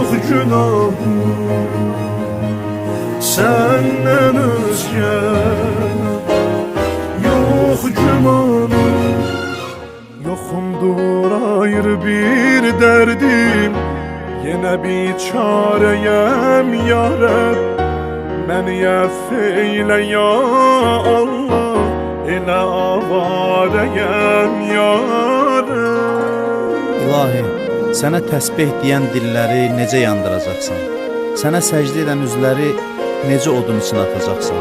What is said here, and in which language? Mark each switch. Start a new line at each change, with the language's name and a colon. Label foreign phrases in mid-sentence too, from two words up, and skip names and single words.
Turkish: günahım senden özge yok gümanım.
Azerbaijani: Yoxumdur ayrı bir derdim, yine bir çareyem ya Rab. Məni əff eyle ya Allah, elə avarəyəm ya Rab. İlahi, sənə təsbih deyən dilləri necə yandıracaqsan? Sənə səcdə edən üzləri necə odun içine atacaqsan?